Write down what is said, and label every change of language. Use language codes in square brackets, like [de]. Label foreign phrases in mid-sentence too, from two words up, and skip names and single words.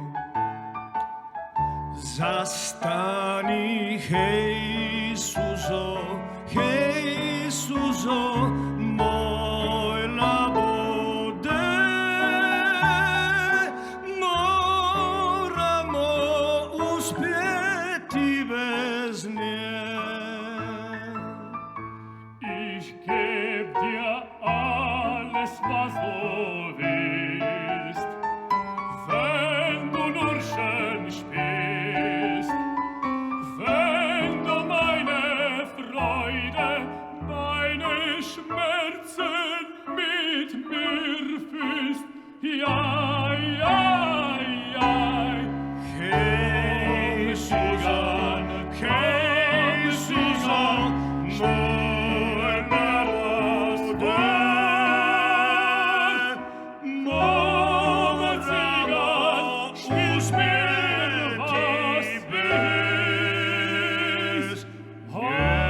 [hr] Zastani, hej suzo, moj labode, moramo uspjeti bez nje. [de] Ich geb dir alles, was du willst, wenn du nur schön spielst, wenn du meine Freude, meine Schmerzen mit mir fühlst, ja, ja, ja. [hr] Hej Susan, moj labode, moramo uspjeti bez nje.